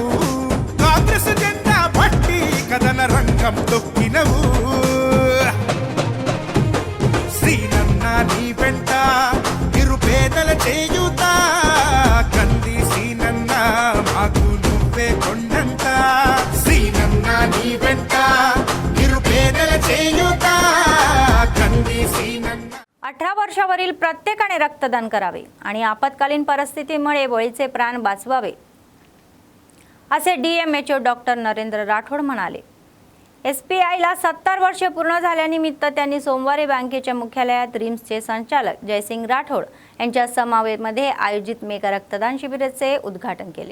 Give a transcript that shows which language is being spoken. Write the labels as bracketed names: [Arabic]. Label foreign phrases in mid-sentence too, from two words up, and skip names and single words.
[Telugu] కాంగ్రెస్ జెండా పట్టి కథన రంగం తొక్కినవు. శ్రీనన్న నీ వెంట నిరుపేదల చేయుత, కంది సీనన్న మాకు నువ్వే కొండంత. శ్రీనన్న నీ వెంట నిరుపేదల చేయుత కంది సీనన్న. [Marathi] 18 वर्षावरील प्रत्येकाने रक्तदान करावे आणि आपत्कालीन परिस्थितीमुळे बळीचे प्राण वाचवावे असे डीएमएचओ डॉक्टर नरेंद्र राठोड म्हणाले. एसपीआयला 70 वर्षे पूर्ण झाल्यानिमित्त त्यांनी सोमवारी बँकेच्या मुख्यालयात रिम्सचे संचालक जयसिंग राठोड यांच्या समवेतमध्ये आयोजित मेगा रक्तदान शिबिराचे उद्घाटन केले.